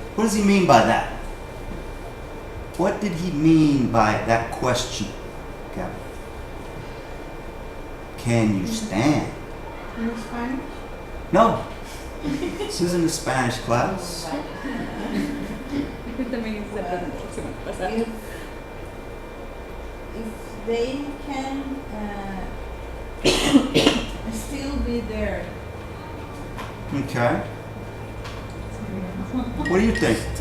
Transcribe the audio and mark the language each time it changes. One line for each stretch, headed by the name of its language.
English: What does he mean by that? What did he mean by that question, Captain? Can you stand? In Spanish? No. This isn't a Spanish class.
Spanish: También hice esa pregunta la semana pasada.
English: If they can still be there. Okay. What do you think?